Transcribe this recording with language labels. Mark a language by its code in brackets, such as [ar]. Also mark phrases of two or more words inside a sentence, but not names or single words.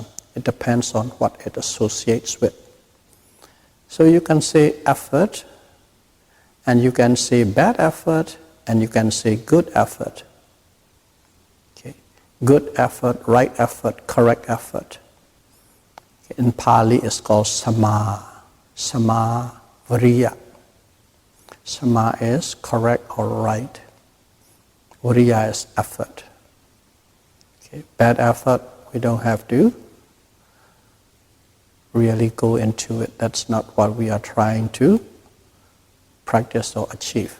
[en] It depends on what it associates with. So you can say effort, and you can say bad effort, and you can say good effort. Okay. Good effort, right effort, correct effort. Okay. In Pali it's called [pi] sama viriya. [en] Sama is correct or right. Viriya is effort. Okay. Bad effort, we don't have to really go into it. That's not what we are trying to practice or achieve.